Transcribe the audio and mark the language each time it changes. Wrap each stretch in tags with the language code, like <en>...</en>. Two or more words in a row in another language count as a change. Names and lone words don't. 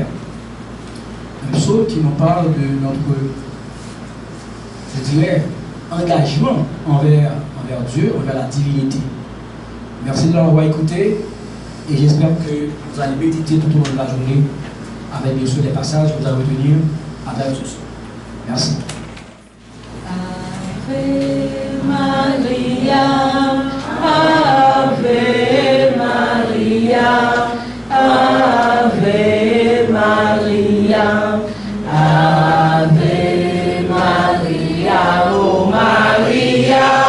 <fr>Un psaume qui nous parle de notre, je dirais, engagement envers Dieu, envers la divinité. Merci de l'avoir écouté et j'espère que vous allez méditer tout au long de la journée avec bien sûr des passages que vous allez retenir à travers tout ça. Merci.</fr> <la>Ave Maria, Ave Maria, Ave Maria, Ave Maria, oh Maria,</la>